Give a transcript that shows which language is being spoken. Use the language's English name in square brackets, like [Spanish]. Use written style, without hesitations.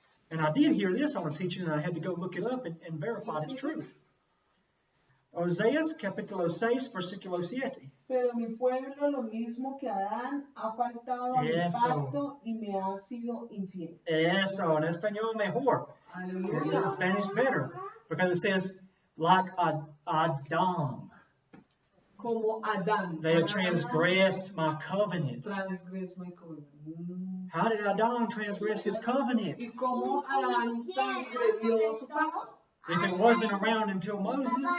[English] And I did hear this on a teaching and I had to go look it up and verify it's true. [Spanish] Oseas capítulo 6, versículo 7. Pero mi pueblo, lo mismo que Adán, ha faltado a mi pacto y me ha sido infiel. Eso, en español mejor. Aleluya. [English] In Spanish better. Because it says, like Adam. [Spanish] Como Adán. [English] They have transgressed my covenant. Transgressed my covenant. How did Adam transgress his covenant? [Spanish] ¿Y cómo Adán transgredió su pacto? [English] If it wasn't around until Moses.